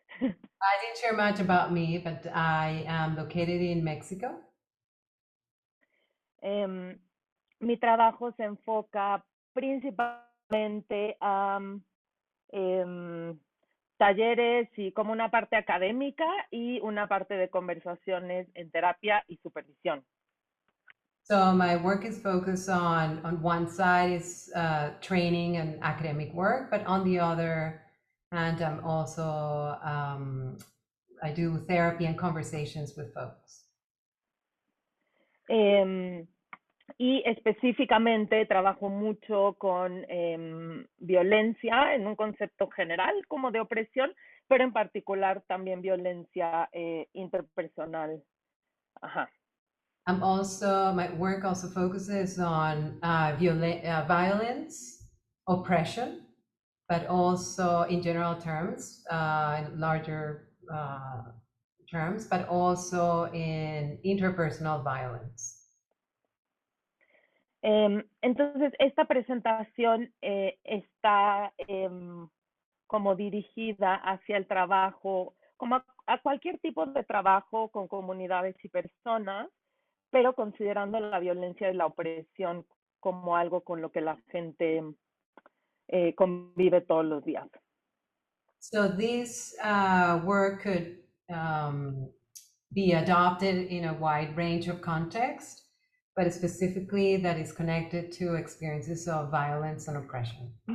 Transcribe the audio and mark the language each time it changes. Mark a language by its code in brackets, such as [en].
[en] I didn't share much about me, but I am located in Mexico. [es] Em, Mi trabajo se enfoca principalmente a em, talleres y como una parte académica y una parte de conversaciones en terapia y supervisión. [en] So my work is focused on one side is training and academic work, but on the other hand, I'm also I do therapy and conversations with folks. [es] Eh, y específicamente trabajo mucho con violencia en un concepto general como de opresión, pero en particular también violencia interpersonal. Ajá. [en] I'm also my work also focuses on violence, oppression, but also in general terms, in larger terms, but also in interpersonal violence. [es] Entonces, esta presentación está como dirigida hacia el trabajo, como a cualquier tipo de trabajo con comunidades y personas, pero considerando la violencia y la opresión como algo con lo que la gente convive todos los días. [en] So this work could um, be adopted in a wide range of contexts, but specifically that is connected to experiences of violence and oppression.